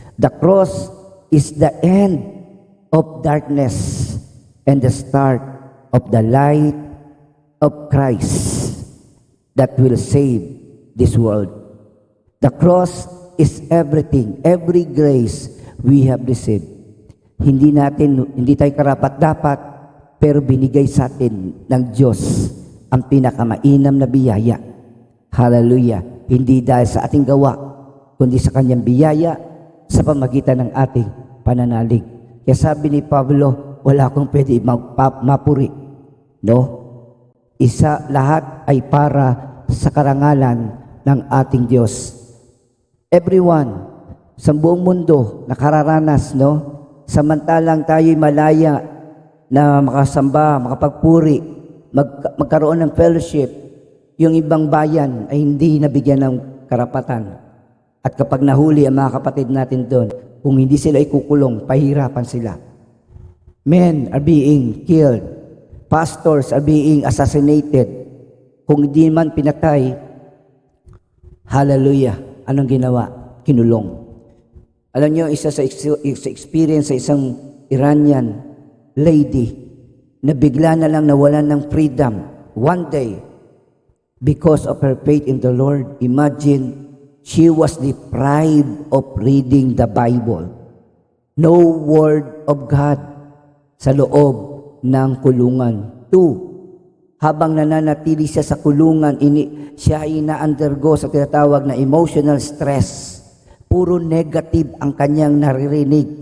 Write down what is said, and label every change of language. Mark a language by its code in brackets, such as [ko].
[en] The cross is the end of darkness and the start of the light of Christ that will save this world. The cross is everything, every grace we have received. [tl] Hindi tayo karapat-dapat, pero binigay sa atin ng Diyos ang pinakamainam na biyaya. Hallelujah. Hindi dahil sa ating gawa, kundi sa kanyang biyaya sa pamagitan ng ating pananalig. Kaya sabi ni Pablo, wala akong pwede mapuri. No? Lahat ay para sa karangalan ng ating Diyos. Everyone sa buong mundo nakararanas, no? Samantalang tayo'y malaya na makasamba, makapagpuri, magkaroon ng fellowship, yung ibang bayan ay hindi nabigyan ng karapatan. At kapag nahuli ang mga kapatid natin doon, kung hindi sila ikukulong, pahirapan sila. [en] Men are being killed. Pastors are being assassinated. [tl] Kung hindi man pinatay, hallelujah, anong ginawa? Kinulong. Alam niyo, isa sa experience sa isang Iranian lady na bigla na lang nawalan ng freedom [en] one day because of her faith in the Lord. Imagine, she was deprived of reading the Bible. No word of God [tl] sa loob ng kulungan. 2, habang nananatili siya sa kulungan, siya ay na-undergo sa tinatawag na emotional stress. Puro negative ang kanyang naririnig.